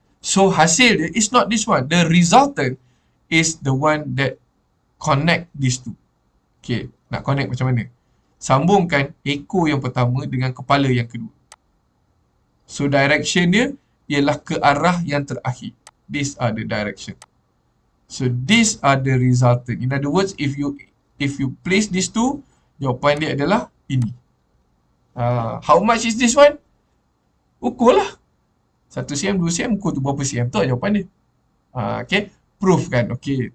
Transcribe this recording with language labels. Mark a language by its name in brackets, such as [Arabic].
[English] So [Malay] hasil dia [English] is not this one. The resultant is the one that connect these two. [Malay] Okay, nak connect macam mana? Sambungkan ekor yang pertama dengan kepala yang kedua. So direction dia ialah ke arah yang terakhir. [English] These are the direction. So these are the resultant. In other words, if you place these two, [Malay] jawapan dia adalah ini. [English] How much is this one? [Malay] Ukur lah. 1 cm, 2 cm, ukur tu berapa cm. Tu lah jawapan dia. Okay. Proof kan. Okay.